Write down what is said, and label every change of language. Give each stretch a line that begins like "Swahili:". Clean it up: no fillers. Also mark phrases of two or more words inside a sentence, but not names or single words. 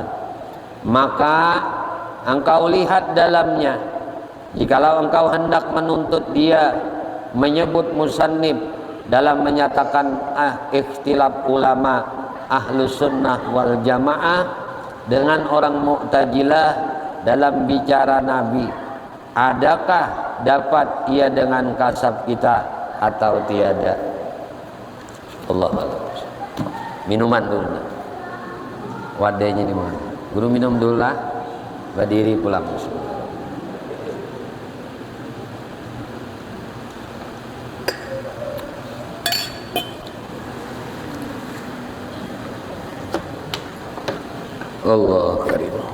Indonesian: Maka engkau lihat dalamnya, jikalau engkau hendak menuntut dia menyebut musannif dalam menyatakan ikhtilaf ulama
Arabic: أهل السنة والجماعة
Indonesian: dengan orang mu'tazilah dalam bicara Nabi, adakah dapat ia dengan kasab kita atau tiada? Allah Allah. Minuman dulu, wadahnya di mana? Guru minum dulu lah, berdiri pulang.
Arabic: الله كريم.